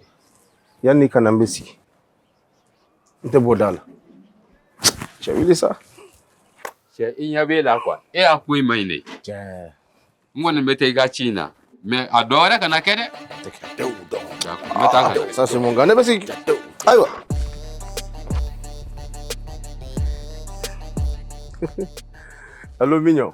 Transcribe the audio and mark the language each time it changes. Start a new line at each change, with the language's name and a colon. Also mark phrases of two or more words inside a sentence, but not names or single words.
Bambara: Yanni ka na n bɛ sigi. N tɛ bɔ da la. Cɛ wuli sa. Cɛ i ɲɛ b'e la quoi. E y'a ko in ma ɲi de. Cɛ. N kɔni bɛ taa i ka ci in na. Mais a dɔ wɛrɛ kana kɛ dɛ. D'accord, n bɛ taa ka na.
French: Ça c'est mon gars.
Bambara: Ne bɛ sigi. Ayiwa.
French: Allô mignon.